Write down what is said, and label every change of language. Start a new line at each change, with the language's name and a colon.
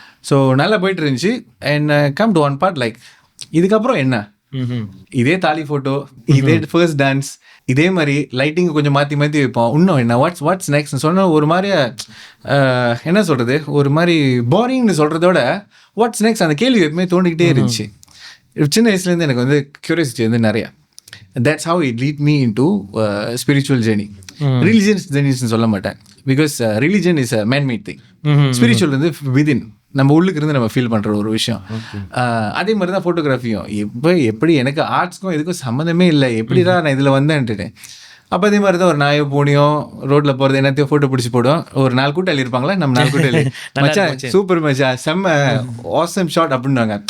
Tamil: So நல்லா போயிட்டு இருந்துச்சு.
English: and come to one part,
Tamil: like இதுக்கப்புறம் என்ன, இதே தாலி ஃபோட்டோ, இதே ஃபர்ஸ்ட் டான்ஸ், இதே மாதிரி லைட்டிங் கொஞ்சம் மாற்றி மாற்றி வைப்போம். இன்னும் என்ன வாட்ஸ் நெக்ஸ்ட்னு சொன்னால் ஒரு மாதிரியா என்ன சொல்கிறது, ஒரு மாதிரி போரிங்னு சொல்கிறதோட வாட்ஸ் நெக்ஸ்ட் அந்த கேள்வி எப்பவுமே தோண்டிக்கிட்டே இருந்துச்சு. சின்ன வயசுலேருந்து எனக்கு வந்து க்யூரியாசிட்டி வந்து நிறையா.
English: That's how it lead me into spiritual journey. Religious journeys
Tamil: சொல்ல மாட்டேன்,
English: because religion is a man-made thing.
Tamil: Spiritual வந்து within, நம்ம உள்ளுக்கு இருந்து நம்ம ஃபீல் பண்ணுற ஒரு விஷயம். அதே மாதிரி தான் ஃபோட்டோகிராஃபியும். எப்படி எனக்கு ஆர்ட்ஸ்க்கும் இதுக்கும் சம்மந்தமே இல்லை, எப்படி தான் நான் இதில் வந்தேன்ட்டு. அப்போ அதே மாதிரி தான் ஒரு நாயோ பூனியும் ரோட்டில் போகிறது என்னத்தையும் ஃபோட்டோ பிடிச்சி போடும். ஒரு 4 கூட்டாளி இருப்பாங்களா, நம்ம 4 கூட்டாளி மச்சா சூப்பர் மச்சா செம்ம ஆசம் ஷாட் அப்படின்வாங்க.